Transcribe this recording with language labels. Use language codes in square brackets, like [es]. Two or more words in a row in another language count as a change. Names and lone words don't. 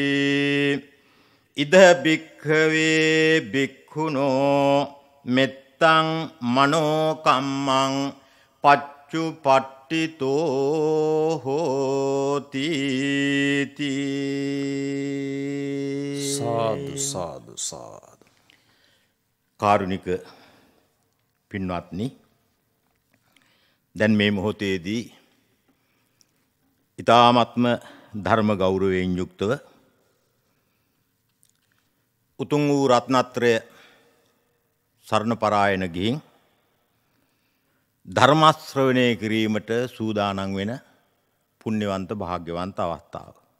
[pi] ඉද භික්ඛවේ භික්ඛුනෝ මෙත්තං මනෝ කම්මං පච්චුපට්ඨිතෝ හෝති [si] සාදු සාදු සාදු කාරුණික පින්වත්නි දැන් මේ මොහොතේදී ඊ타ත්ම ධර්ම ගෞරවයෙන් යුක්තව උතුම් වූ රත්නත්‍රය සරණ පරායන ගිහින් ධර්ම ශ්‍රවණය කිරීමට සූදානම් වෙන පුණ්‍යවන්ත භාග්‍යවන්ත අවස්ථාව.